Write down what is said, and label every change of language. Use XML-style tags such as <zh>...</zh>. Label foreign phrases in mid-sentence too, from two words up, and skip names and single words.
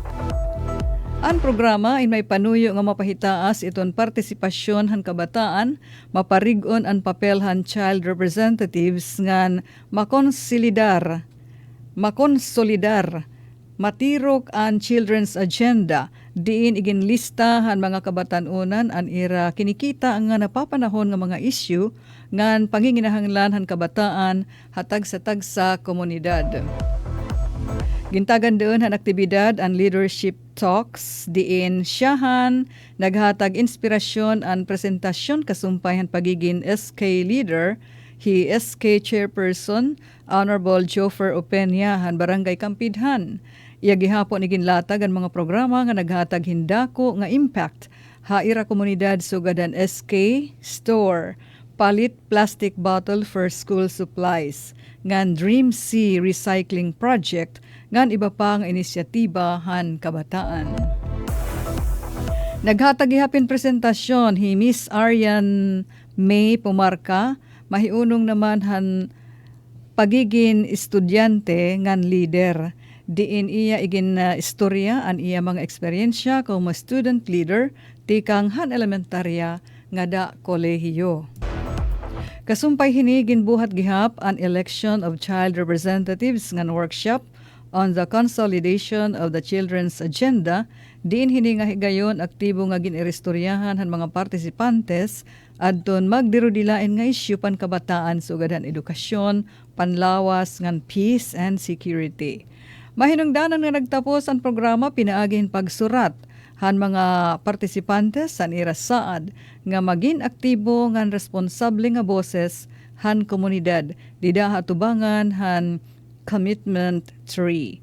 <war>Ang programa ay may panuyo nga mapahitaas iton partisipasyon han kabataan, maparig-on ang papel han</war> <en>child representatives</en> <war>ngan makonsolidar, matirok ang</war> <en>children's agenda,</en> <war>diin iginlista han mga kabatanunan an ira kinikita nga napapanahon nga mga issue ngan panginginahanglan han kabataan hatag sa tagsa komunidad. Gintagan doon han aktibidad ang</war> <en>leadership talks</en> <war>diin siyahan naghatag inspirasyon ang presentasyon kasumpay han pagiging SK leader hi SK chairperson Honorable Jofer Openia han Barangay Kampidhan. Iya gihapon iginlatag ang mga programa nga naghatag hindako nga impact ha ira komunidad sugad ang SK store palit</war> <en>plastic bottle for school supplies</en> <war>ngan Dream Sea Recycling Project ngan iba pang inisyatiba han kabataan. Naghatag gihapon presentasyon hi Miss Arian May pumarka, mahiunong naman han pagiging estudyante ngan leader. Diin iya igin istorya an iya mga eksperyensya como</war> <en>student leader</en> <war>tikang han elementarya nga da kolehiyo. Kasumpay hinigin buhat gihap an</war> <en>election of child representatives</en> <war>ngan</war> <en>workshop on the consolidation of the children's agenda.</en> <war>Diin hini nga higayon aktibo nga giniristoryahan han mga partisipantes adton magdirudilain nga isyu pan kabataan sugadan edukasyon, panlawas ngan</war> <en>peace and security.</en> <war>Mahinungdanan nga nagtapos ang programa pinaagin pagsurat han mga partisipantes san irasaad nga maging aktibo ngan responsable nga boses han komunidad dida hatubangan han Commitment 3.</war>